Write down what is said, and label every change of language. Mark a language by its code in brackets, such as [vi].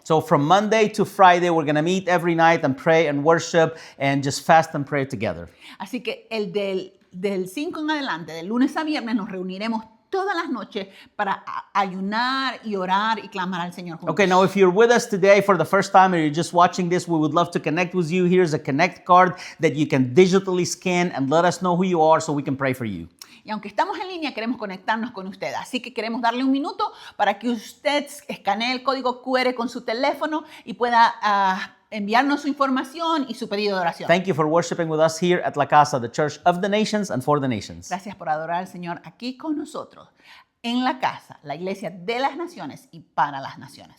[en] So from Monday to Friday, we're going to meet every night and pray and worship and just fast and pray together. [es] Así que el del 5 en adelante, del lunes a viernes, nos reuniremos todas las noches para ayunar y orar y clamar al Señor juntos. [en] Okay, now if you're with us today for the first time or you're just watching this, we would love to connect with you. Here's a Connect card that you can digitally scan and let us know who you are so we can pray for you. [es] Y aunque estamos en línea, queremos conectarnos con usted. Así que queremos darle un minuto para que usted escanee el código QR con su teléfono y pueda enviarnos su información y su pedido de oración. [en] Thank you for worshiping with us here at La Casa, the Church of the Nations and for the nations. [es] Gracias por adorar al Señor aquí con nosotros, en la casa, la iglesia de las naciones y para las naciones.